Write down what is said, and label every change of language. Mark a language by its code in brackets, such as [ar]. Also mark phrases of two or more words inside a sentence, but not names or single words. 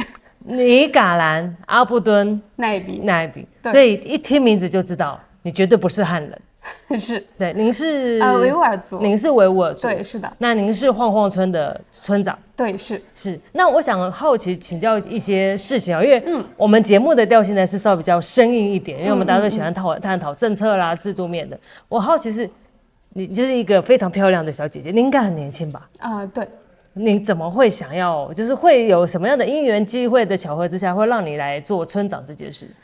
[zh] 倪嘎然阿布敦乃比，所以一听名字就知道你絕對不是漢人。是，对，您是维吾尔族，您是维吾爾族，对，是的。那您是晃晃村的村長，对，是。那我想好奇請教一些事情啊，因為我們節目的調性呢是稍微比較生硬一點，因為我們大家都喜歡探討政策啦、制度面的。我好奇是，你就是一個非常漂亮的小姐姐，你應該很年輕吧？對。你怎麼會想要，就是會有什麼樣的因緣機會的巧合之下，會讓你來做村長這件事？